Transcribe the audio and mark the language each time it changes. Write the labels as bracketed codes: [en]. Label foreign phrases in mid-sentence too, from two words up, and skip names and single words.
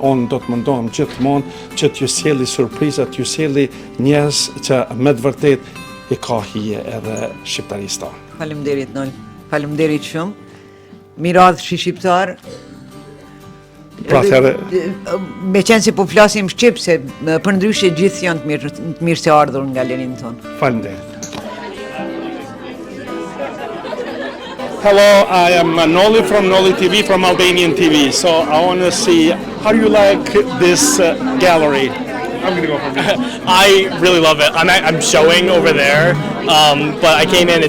[sq] Unë do të mundohem gjithmonë që t'ju sjelli surpriza, t'ju sjelli njerëz që me të vërtet i ka hije edhe shqiptarisë tonë. Faleminderit Nol. Faleminderit shumë. Miradh shqiptar. Pra atëherë Me qenë se po flasim shqip, se për ndryshe gjithë janë të mirë se ardhur në galerinë tonë. Faleminderit. [en] Hello, I am Noli from Noli TV, from Albanian TV. So I want to see how you like this gallery. I'm going to go for this. I really love it. I'm showing over there, but I came in.